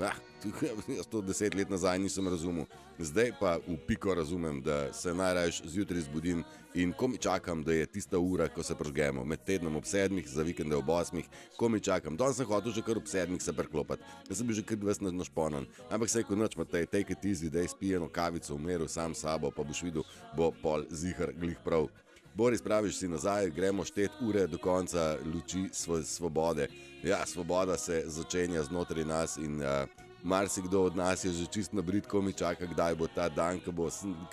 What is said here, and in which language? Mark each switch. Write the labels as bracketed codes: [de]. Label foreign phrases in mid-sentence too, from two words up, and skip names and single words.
[sl] Jaz to 10 let nazaj nisem razumel, zdaj pa v piko razumem, da se najrajš zjutraj zbudim in ko mi čakam, da je tista ura, ko se prižgemo, med tednom ob 7, za vikende ob 8, ko mi čakam. Danes sem hotel že kar ob 7 se preklopati, jaz sem bil že kar 20 našponan, ampak se je kot nič, Matej, [en] take it easy, [sl] daj spijeno kavico v miru sam sabo, pa boš videl, bo pol zihar glih prav. Boris, praviš si nazaj, gremo štet ure do konca luči svobode. Ja, svoboda se začenja znotraj nas in marsikdo od nas je že čist nabrit, ko mi čaka, kdaj bo ta dan, ko